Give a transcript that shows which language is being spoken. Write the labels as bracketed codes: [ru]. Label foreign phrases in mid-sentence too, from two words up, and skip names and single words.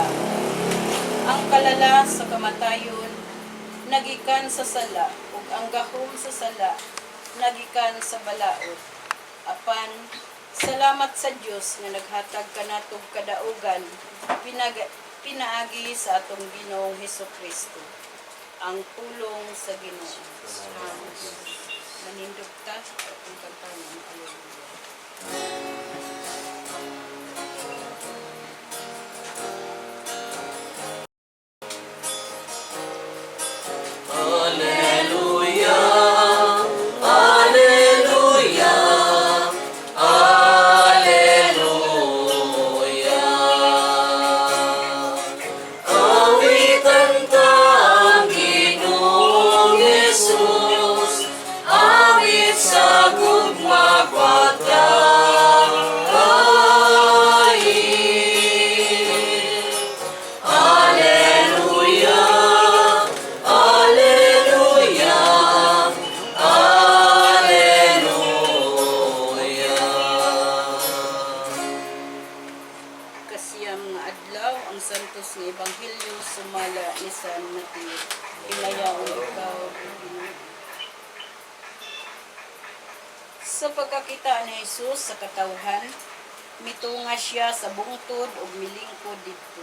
[ceb] Ang kalala sa kamatayon, nagikan sa sala, ug ang gahom sa sala, nagikan sa balaod. Apan, salamat sa Dios nga naghatag kanatog kadaugan, pinaagi sa atong Ginoong Hesukristo. Ang tulong sa Ginoo. Manindog ta ang kantanan. Hallelujah. Alleluia, alleluia, alleluia. Awitan ta ang Ginoong Jesus, awit sa gugma pagkain. Alleluia, alleluia, alleluia. Kasiyam nga adlaw ang santos nga ebanghelyo sumala ni San Mateo. Inayaon ikaw, O Ginoo. Sa pagkakita ni Jesus sa katawhan, mitunga siya sa bungtod ug milingkod didto.